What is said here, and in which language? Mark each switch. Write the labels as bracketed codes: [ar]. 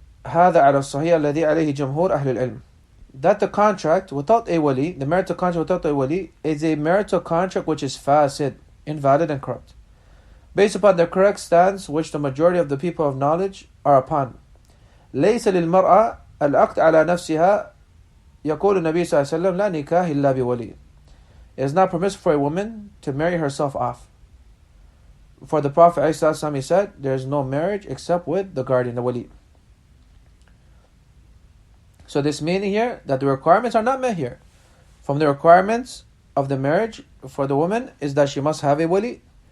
[ar] هذا على الصحيح الذي عليه جمهور أهل العلم." [en] That the contract without a wali, the marital contract without a wali, is a marital contract which is fasid, invalid and corrupt, based upon the correct stance which the majority of the people of knowledge are upon. [ar] ليس للمرأة العقد على نفسها. يقول النبي صلى الله عليه وسلم لا نكاح إلا بولي. [en] It is not permissible for a woman to marry herself off. For the Prophet ﷺ, he said, there is no marriage except with the guardian, the wali. So this meaning here, that the requirements are not met here. From the requirements of the marriage for the woman is that she must have a wali.